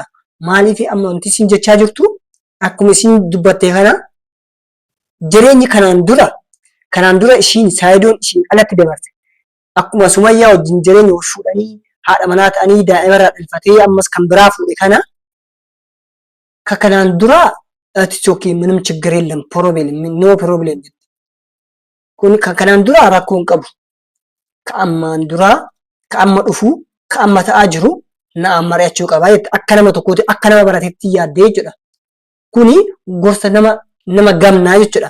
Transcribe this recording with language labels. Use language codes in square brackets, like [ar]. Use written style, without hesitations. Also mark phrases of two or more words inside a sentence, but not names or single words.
[om] Maaliif amma wanti isin jechaa jirtu akkuma isin dubbatte kana jireenyi kanaan dura ishiin Sayidoon ishiin alatti dabarse akkuma Sumayyaa wajjin jireenya fuudhanii haadha manaa ta'anii daa'imarraa dhalfatee ammas kan biraa fuudhe kana kanaan dura ati [am] ምንም ችግር የለም [en] no problem [om] kun kanaan dura rakkoo hin qabu ka'amma dhufu ka'amma ta'aa jiru na mari'achuu qaba akka nama tokkooti akka nama barateetti yaaddee jechuudha. Kuni gorsa nama gamnaa jechuudha.